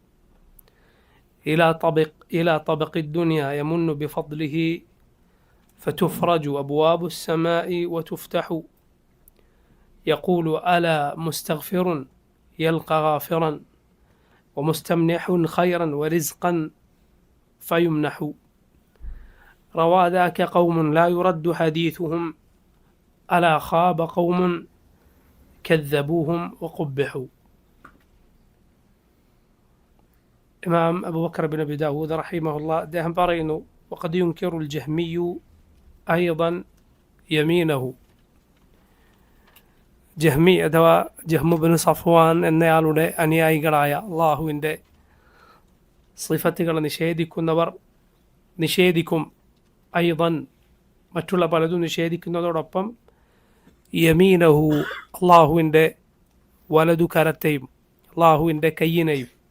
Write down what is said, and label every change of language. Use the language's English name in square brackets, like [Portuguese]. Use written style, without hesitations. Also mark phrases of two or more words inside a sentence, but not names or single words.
[Arabic] إلى طبق الدنيا يمن بفضله فتفرج أبواب السماء وتفتح يقول ألا مستغفر يلقى غافرا ومستمنح خيرا ورزقا فيمنح روى ذاك قوم لا يرد حديثهم ألا خاب قوم كذبوهم وقبحوا. إمام أبو بكر بن أبي داود رحمه الله [Malayalam] അദ്ദേഹം പറയുന്നു, [Arabic] وقد ينكر الجهمي أيضا يمينه. [Malayalam] ജഹ്മി അഥവാ ജഹ്മു ബിൻ സഫ്വാൻ എന്നയാളുടെ അനുയായികളായ അള്ളാഹുവിൻ്റെ സിഫത്തുകൾ നിഷേധിക്കുന്നവർ നിഷേധിക്കും. ഐദൻ മറ്റുള്ള പലതും നിഷേധിക്കുന്നതോടൊപ്പം യമീനഹു അള്ളാഹുവിൻ്റെ വലതു കരത്തെയും അള്ളാഹുവിൻ്റെ കയ്യിനെയും.